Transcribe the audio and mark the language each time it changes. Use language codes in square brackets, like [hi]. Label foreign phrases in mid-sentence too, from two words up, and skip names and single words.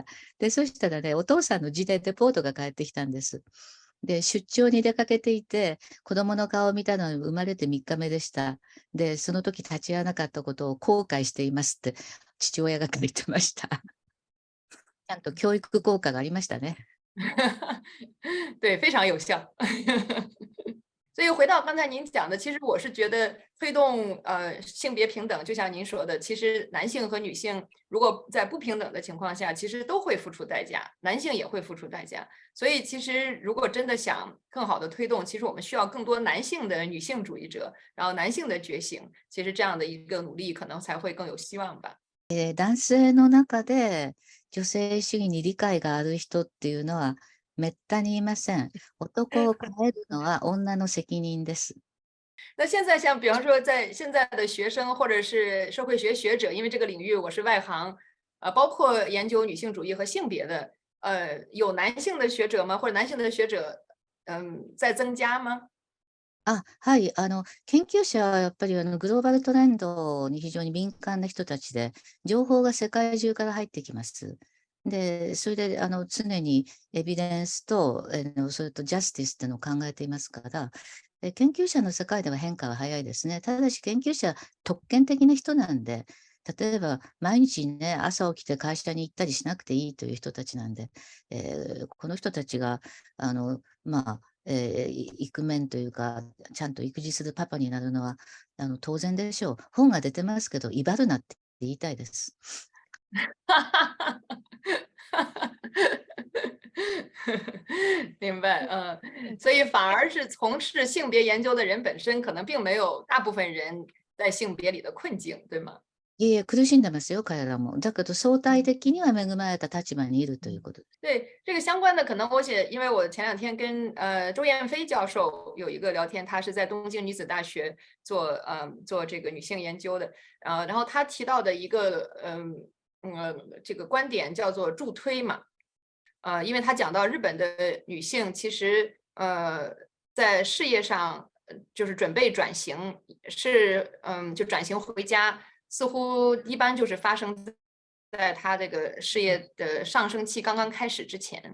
[ja] で、そしたらね、お父さんの字でレポートが返ってきたんです。で、出張に出かけていて、子供の顔を見たのに生まれて3日目でした。で、その時立ち会わなかったことを後悔していますって父親が書いてました。ちゃんと教育効果がありましたね。 [zh] 对，非常有效。所以回到刚才您讲的，其实我是觉得推动性别平等，就像您说的，其实男性和女性如果在不平等的情况下，其实都会付出代价，男性也会付出代价。所以其实如果真的想更好的推动，其实我们需要更多男性的女性主义者，然后男性的觉醒，其实这样的一个努力可能才会更有希望吧。 [ja] 男性の中で女性主義に理解がある人っていうのはめったにいません。男を変えるのは女の責任です。 [zh] 那现在像比方说在现在的学生或者是社会学学者，因为这个领域我是外行，包括研究女性主义和性别的，有男性的学者吗？或者男性的学者，在增加吗？ [ja] はい。研究者はやっぱりグローバルトレンドに非常に敏感な人たちで、情報が世界中から入ってきます。で、それで常にエビデンスと、それとジャスティスっていうのを考えていますから、研究者の世界では変化は早いですね。ただし研究者は特権的な人なんで、例えば毎日ね、朝起きて会社に行ったりしなくていいという人たちなんで、この人たちが、まあ、イクメンというか、ちゃんと育児するパパになるのは当然でしょう。本が出てますけど、威張るなって言いたいです。 [zh] 明白，所以反而是从事性别研究的人本身，可能并没有大部分人在性别里的困境，对吗？ [ja] いえいえ、苦しんでますよ、彼らも。だけど相対的には恵まれた立場にいるということです。 [zh] 对这个相关的，可能因为我前两天跟周燕飞教授有一个聊天，他是在东京女子大学做这个女性研究的，然后他提到的一个这个观点叫做助推嘛，因为他讲到日本的女性其实在事业上就是准备转型，就转型回家，似乎一般就是发生在她这个事业的上升期刚刚开始之前。